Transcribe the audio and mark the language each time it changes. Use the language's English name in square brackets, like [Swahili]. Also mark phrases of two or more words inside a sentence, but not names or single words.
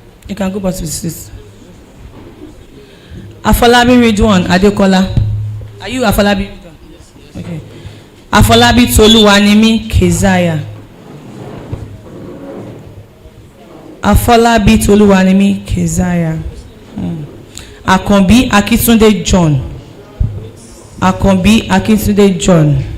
[English] You can go back to the seat. Afolabi Ridwan Adekola. Are you Afolabi Ridwan? Okay. Afolabi Toluwanimi Keziah. Afolabi Toluwanimi Keziah. Akanbi Akitunde John. Akanbi Akitunde John.